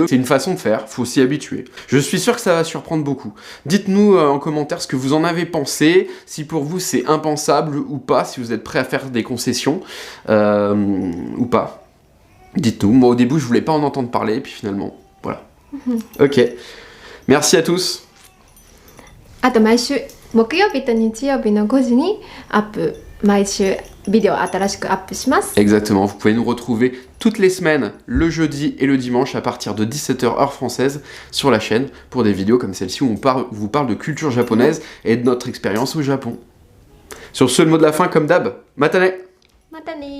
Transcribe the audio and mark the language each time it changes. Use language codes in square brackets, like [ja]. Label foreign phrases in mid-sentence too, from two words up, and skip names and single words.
[fr] C'est une façon de faire, faut s'y habituer. Je suis sûr que ça va surprendre beaucoup. Dites-nous en commentaire ce que vous en avez pensé, si pour vous c'est impensable ou pas, si vous êtes prêts à faire des concessions. Ou pas. Dites-nous. Moi au début je voulais pas en entendre parler et puis finalement voilà. Ok. Merci à tous. [ja] あと毎週木曜日と日曜日の5時に毎週ビデオ新しくアップします。 [fr] Exactement, vous pouvez nous retrouver toutes les semaines, le jeudi et le dimanche à partir de 17h heure française sur la chaîne pour des vidéos comme celle-ci où on vous parle de culture japonaise et de notre expérience au Japon. Sur ce, le mot de la fin comme d'hab, matane. [ja] またね。